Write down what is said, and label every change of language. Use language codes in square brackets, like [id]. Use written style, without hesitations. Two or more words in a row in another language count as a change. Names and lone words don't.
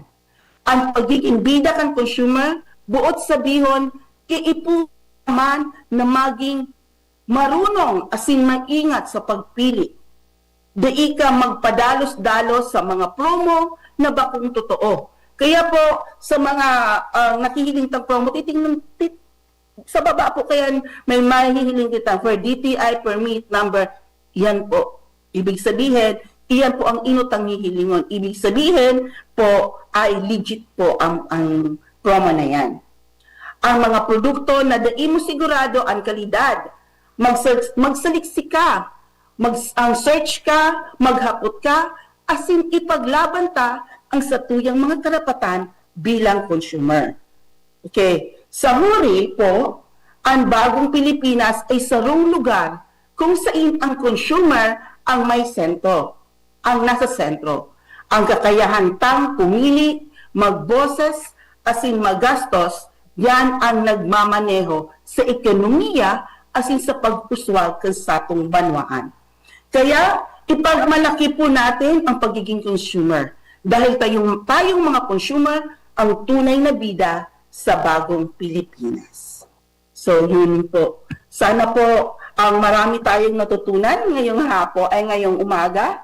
[bik] Ang pagiging bida kan consumer, buot sabihon, iipo man na maging marunong asin maingat sa pagpili. Dai ka magpadalos-dalos sa mga promo na bakong totoo. Kaya po, sa mga nakihiling tang promo, titingnan sa baba po kaya may mahihiling kita [en] for DTI permit number. [bik] Yan po. Ibig sabihin, iyan po ang inutang hihilingon. [tl] Ibig sabihin po ay legit po ang promo na yan. [bik] Ang mga produkto na dai mo sigurado ang kalidad, magsaliksik ka, search ka, maghapot ka, asin ipaglaban ta ang satuyang mga karapatan bilang consumer. Okay. Sa huli po, ang bagong Pilipinas ay sarong lugar kung saan ang consumer ang may sentro, ang nasa sentro. Ang kakayahan tang pumili, magboses, asin magastos, yan ang nagmamaneho sa ekonomiya asin sa pag-uswag sa atong banwaan. [tl] Kaya, ipagmalaki po natin ang pagiging consumer. Dahil tayong mga consumer ang tunay na bida sa bagong Pilipinas. So, yun po. Sana po ang marami tayong natutunan ngayong ngayong umaga.